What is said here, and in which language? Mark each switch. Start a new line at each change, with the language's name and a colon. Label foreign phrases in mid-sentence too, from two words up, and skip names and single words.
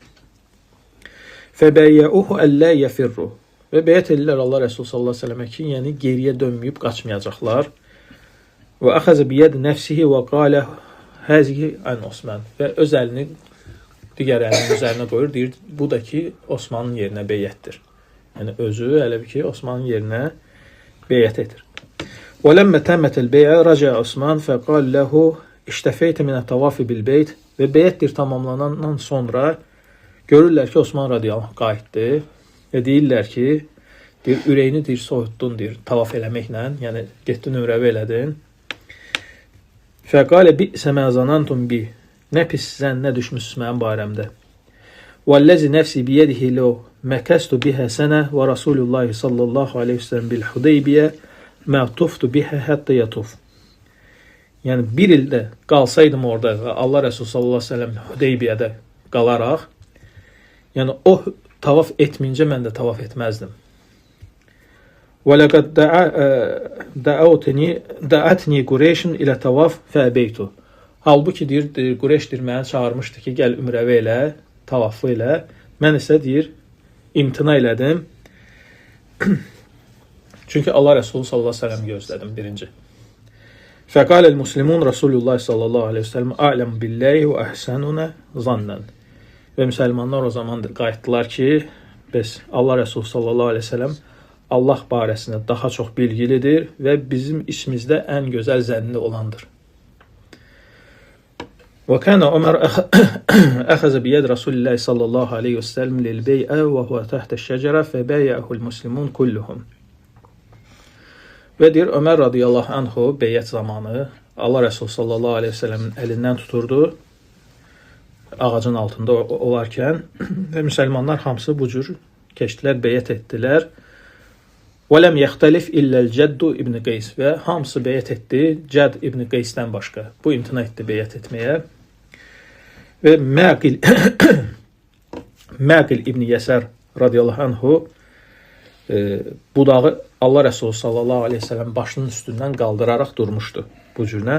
Arabic: فبايعوه ألا يفروا
Azerbaijani: və beyyət edirlər Allah Resulü
Arabic: صلى الله عليه وسلم
Azerbaijani: ki, yəni geriyə dönməyib qaçmayacaqlar. Və
Arabic: أخذ بيد نفسه وقال هذه عن عثمان
Azerbaijani: və öz əlini digər əlinin üzərinə qoyur, deyir, bu da ki, Osmanın yerinə beyyətdir. Yəni, özü elə bir ki, Osmanın yerinə beyyət edir.
Arabic: وَلَمَّ تَمَّتَ الْبَيْعَ رَجَعَ Osman فَقَالْ لَهُ اِشْتَفَيْتَ مِنَ التَّوَافِ بِالْبَيْتِ
Azerbaijani: və beyyətdir tamamlanandan sonra görürlər ki, Osman radiyallahu qayıtdı və deyirlər ki, deyir, ürəyini deyir, soyutdun, deyir, tavaf eləməklə, yəni getdin ümrəvi elədin.
Arabic: فَقَالَ بِئْسَ مَا زَنَنْتُمْ بِهِ
Azerbaijani: Nə pis zənnə düşmüsünüz mənim barəmdə.
Arabic: وَالَّذِي نَفْسِ بِيَدِهِ لَوْ مَكَسْتُ بِهَا سَنَةً وَرَسُولُ اللّٰهِ صَلَّى اللّٰهُ عَلَيْهِ وسلم بِالْحُدَيْبِيَةِ مَا طُفْتُ بِهَا حَتَّى يَطُفْ.
Azerbaijani: Yəni bir ildə qalsaydım orada və Allah Resulü
Arabic: صلى الله عليه وسلم
Azerbaijani: Hüdeybiyədə qalaraq, yəni o tavaf etməyincə mən də tavaf etməzdim.
Arabic: وَلَقَدْ دَعَتْنِي قُرَيْشٌ إِلَى تَوَافٍ فَأَبَيْتُ.
Azerbaijani: Halbuki deyir, Qureyş deyir, məni çağırmışdı ki, gəl ümrəvi elə, tavafı elə. Mən isə deyir, imtina elədim. Çünki Allah Resulü
Arabic: صلى الله عليه وسلم
Azerbaijani: gözlədim, birinci.
Arabic: فقال المسلمون رسول الله صلى الله عليه وسلم أعلم بالله وأحسننا ظنا.
Azerbaijani: Və müsəlmanlar o zaman qayıtdılar ki, biz Allah Resulü
Arabic: صلى الله عليه وسلم
Azerbaijani: Allah barəsində daha çox bilgilidir və bizim işimizdə ən gözəl zənni olandır.
Arabic: وكان عمر أخذ بيد رسول الله صلى الله عليه وسلم للبيعة وهو تحت الشجرة فبايعه المسلمون كلهم.
Azerbaijani: Və deyir, Ömər
Arabic: رضي الله عنه
Azerbaijani: beyyət zamanı Allah Resulü
Arabic: صلى الله عليه وسلم
Azerbaijani: əlindən tuturdu ağacın altında olarkən və müsəlmanlar hamısı bu cür keçdilər, beyyət etdilər.
Arabic: وَلَمْ يَخْتَلِفْ إِلَّا الْجَدُّ
Azerbaijani: İbn Qeys və hamısı beyyət etdi Cəd İbn Qeysdən başqa. Bu imtina etdi beyyət etməyə. Və Məqil İbn Yəsər
Arabic: رضي الله عنه
Azerbaijani: budağı Allah Resulü
Arabic: صلى الله عليه وسلم
Azerbaijani: başının üstündən qaldıraraq durmuşdu bu cürünə.